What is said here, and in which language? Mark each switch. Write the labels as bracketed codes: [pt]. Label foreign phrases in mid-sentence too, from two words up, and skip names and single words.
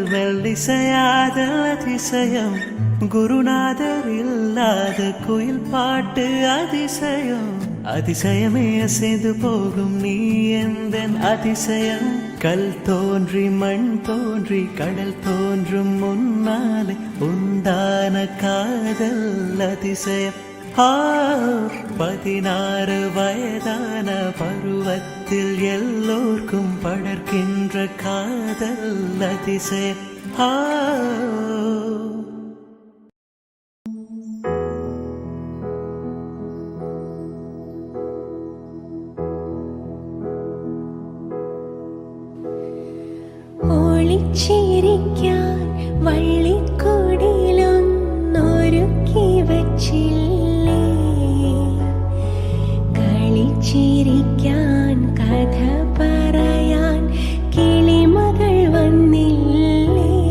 [ta] மெல்லிசையாத அதிசயம் குருநாதர் இல்லாத குயில் பாட்டு அதிசயம் அதிசயமே அசைந்து போகும் நீ எந்தன் அதிசயம் கல் தோன்றி மண் தோன்றி கடல் தோன்றும் முன்னாலே உண்டான காதல் அதிசயம் 16 வயதான பருவத்தில் உலகத்தில் எல்லோர்க்கும் படர்கின்ற காதல் அதிசய ஆ [ml] ഒളിച്ചിരിക്കാൻ വള്ളിക്കൂടിലൊന്നൊരുക്കി വച്ചില്ലേ, കളിച്ചിരിക്കാൻ കഥ പറയാൻ കിളിമകൾ വന്നില്ലേ.